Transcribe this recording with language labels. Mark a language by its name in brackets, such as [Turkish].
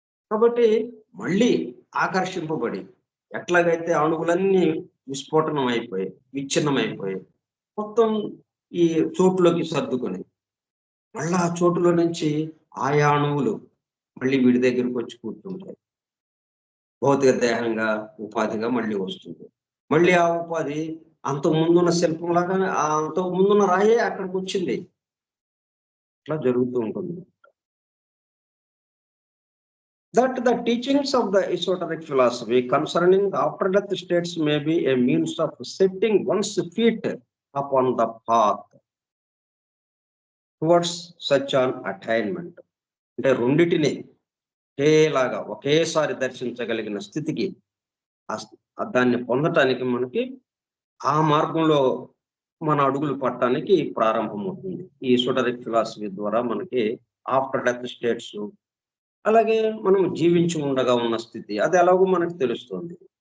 [Telugu] కాబట్టి మళ్ళీ ఆకర్షింపబడి ఎట్లాగైతే అణువులన్నీ విస్ఫోటనం అయిపోయి, విచ్ఛిన్నమైపోయి, మొత్తం ఈ చోటులోకి సర్దుకొని, మళ్ళా ఆ చోటులో నుంచి ఆయా అణువులు మళ్ళీ వీడి దగ్గరికి వచ్చి కూర్చుంటాయి. భౌతిక దేహంగా, ఉపాధిగా మళ్ళీ వస్తుంది. మళ్ళీ ఆ ఉపాధి అంతకు ముందున్న శిల్పంలాగా అంతకు ముందున్న రాయే అక్కడికి వచ్చింది. ఇట్లా జరుగుతూ ఉంటుంది. [English] That the teachings of the esoteric philosophy concerning the after-death states may be a means of setting one's feet upon the path towards such an attainment. [Telugu] అంటే రెండిటిని ఒకేలాగా ఒకేసారి దర్శించగలిగిన స్థితికి దాన్ని పొందటానికి మనకి ఆ మార్గంలో మన అడుగులు పట్టడానికి ప్రారంభమవుతుంది. ఈ ఎసోటరిక్ ఫిలాసఫీ ద్వారా మనకి ఆఫ్టర్ డెత్ స్టేట్స్, అలాగే మనం జీవించి ఉండగా ఉన్న స్థితి అది ఎలాగో మనకు తెలుస్తుంది.